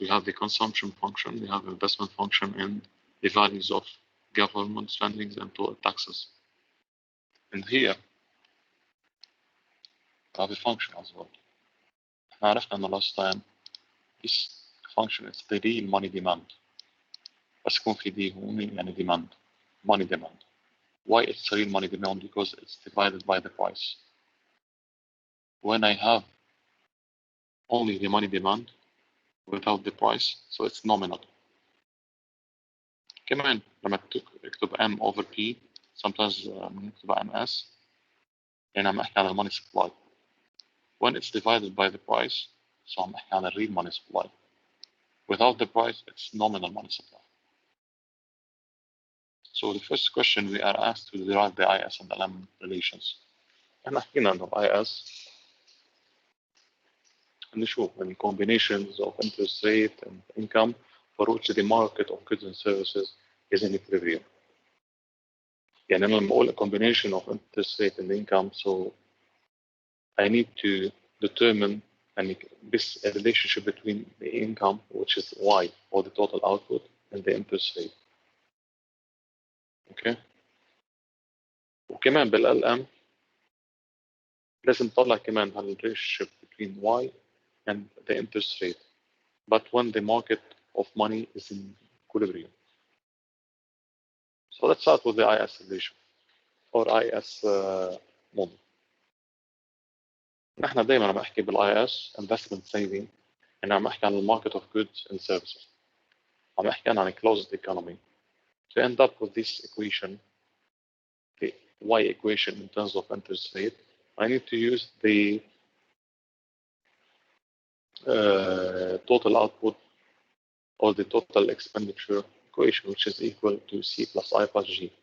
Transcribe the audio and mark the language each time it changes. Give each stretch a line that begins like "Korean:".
English: We have the consumption function, we have investment function, and the values of government spendings and total taxes. And here we have a function as well.
Arabic: احنا عرفنا انه
English: last time this function is the real money demand.
Arabic: بس يكون في دي هون يعني demand, money demand.
English: Why it's real money demand? Because it's divided by the price. When I have only the money demand without the price, so it's nominal.
Arabic: كمان لما تكتب M over P, sometimes نكتبها MS, يعني عم احكي عن الماني supply.
English: When it's divided by the price, so
Arabic: عم احكي عن
English: real money supply. Without the price, it's nominal money supply. So the first question we are asked to derive the IS and LM relations.
Arabic: احنا حكينا انه IS نشوف
English: the combinations of interest rate and income for which the market of goods and services is in equilibrium.
Arabic: يعني أنا لما أقول
English: a combination of interest rate and income, so I need to determine this relationship between the income, which is Y, or the total output, and the interest rate. Okay.
Arabic: وكمان بالLM لازم نطلع كمان
English: relationship between Y and the interest rate, but when the market of money is in equilibrium. So let's start with the IS relation or IS model.
Arabic: نحن دائما عم احكي بالاي investment saving. انا عم احكي عن
English: market of goods and services.
Arabic: عم احكي عن closed economy.
English: To end up with this equation, the Y equation in terms of interest rate, I need to use the total output or the total expenditure equation, which is equal to C plus I plus G.